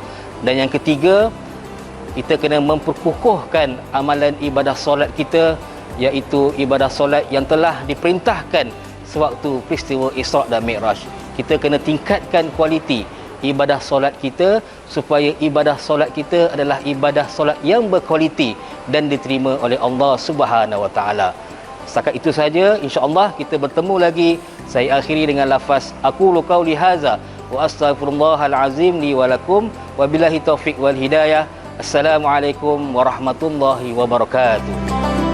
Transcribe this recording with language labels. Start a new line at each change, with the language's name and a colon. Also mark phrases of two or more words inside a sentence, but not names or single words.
Malay: Dan yang ketiga, kita kena memperkukuhkan amalan ibadah solat kita, iaitu ibadah solat yang telah diperintahkan sewaktu peristiwa Isra' dan Mi'raj. Kita kena tingkatkan kualiti ibadah solat kita supaya ibadah solat kita adalah ibadah solat yang berkualiti dan diterima oleh
Arabic: الله سبحانه وتعالى.
Malay: Setakat itu saja, insya-Allah kita bertemu lagi. Saya akhiri dengan lafaz
Arabic: أقول قولي هذا وأستغفر الله العظيم لي ولكم وبالله التوفيق والهداية. السلام عليكم ورحمة الله وبركاته.